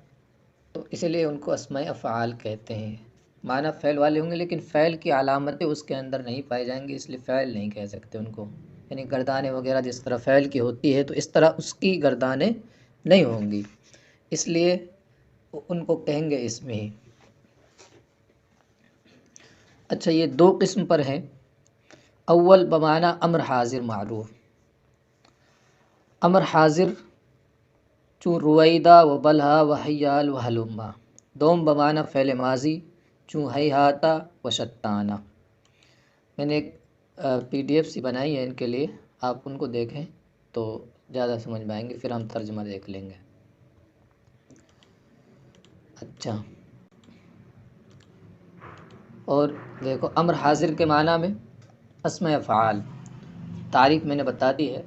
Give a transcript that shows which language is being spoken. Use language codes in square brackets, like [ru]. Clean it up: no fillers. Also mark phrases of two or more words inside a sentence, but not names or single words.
[ur] تو اسی لیے ان کو اسماء افعال کہتے ہیں۔ معنی فعل والے ہوں گے لیکن فعل کی علامتیں اس کے اندر نہیں پائی جائیں گی، اس لیے فعل نہیں کہہ سکتے ان کو، یعنی گردانیں وغیرہ جس طرح فعل کی ہوتی ہے تو اس طرح اس کی گردانیں نہیں ہوں گی، اس لیے ان کو کہیں گے اسم ہی۔ اچھا، یہ دو قسم پر ہیں۔ [fa] اول بمعنی امر حاضر معروف، امر حاضر چون [ar] رویدہ و بلہا و حیال و حلما۔ [fa] دوم بمعنی فعل ماضی چون [ar] ہیہاتا و شتانا۔ [ur] میں نے ایک PDF سی بنائی ہے ان کے لیے، آپ ان کو دیکھیں تو زیادہ سمجھ میں آئیں گے، پھر ہم ترجمہ دیکھ لیں گے۔ اچھا، اور دیکھو امر حاضر کے معنی میں اسماء افعال، تعریف میں نے بتا دی ہے۔